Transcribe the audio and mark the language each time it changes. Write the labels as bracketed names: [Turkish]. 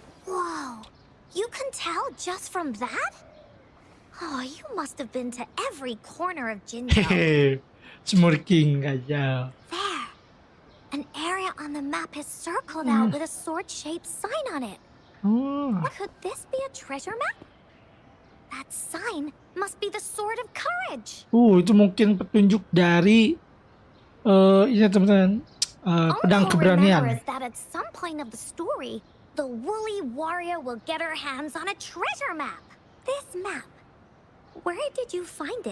[English] Whoa, you can tell just from that? Oh, you must have been to every corner of Jinjo. Hehe. Smirking aja. There, an area on the map is circled out with a sword-shaped sign on it. Oh. Could this be a treasure map? That sign must be the Sword of Courage. [Indonesian] Itu mungkin petunjuk dari ini teman-teman. Pedang [English] Encore [Indonesian] keberanian. [English] remembers that at some point of the story, the woolly warrior will get her hands on a treasure map. This map, where did you find it?